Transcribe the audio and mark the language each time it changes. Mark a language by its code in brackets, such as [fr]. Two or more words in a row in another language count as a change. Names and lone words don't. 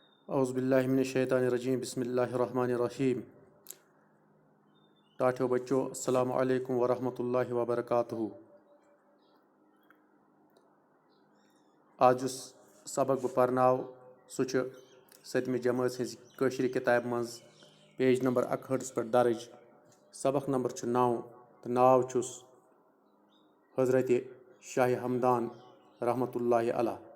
[ar] اعوذ باللہ من الشیطان الرجیم بسم اللہ الرحمن الرحیم [ks] ٹاٹھو بچو [ar] السلام علیکم ورحمۃ اللہ وبرکاتہ [ks] آج یُس سبق بہٕ پرناو سُہ چھُ 7مہِ جمٲژ ہِنٛزِ کٲشرِ کِتابہِ منٛز پیج نمبر 61 پٮ۪ٹھ درٕج سبق نمبر چھُ 9 تہٕ ناو چھُس حضرتِ شاہِ ہمدان [ar] رحمتہ اللہ علیہ.